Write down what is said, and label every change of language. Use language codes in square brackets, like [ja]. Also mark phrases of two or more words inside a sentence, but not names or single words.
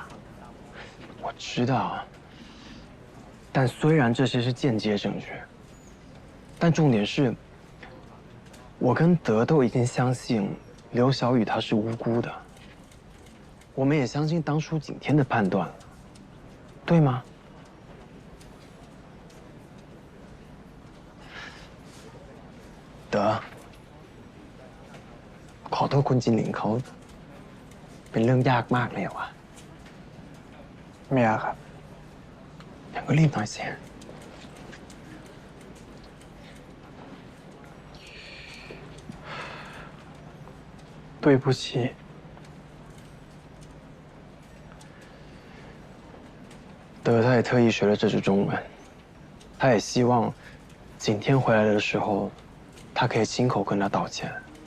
[zh] 我知道，但虽然这些是间接证据，但重点是，我跟德都已经相信刘小雨她是无辜的，我们也相信当初景天的判断了，对吗？德， [th] ขอโทษคุณจินหลิงเขาเป็นเรื่องยากมากเลยว่ะไม่ยากครับงั้นก็รีบหน่อยสิ对不起。 [zh] 德他也特意学了这句中文，他也希望景天回来的时候，他可以亲口跟他道歉。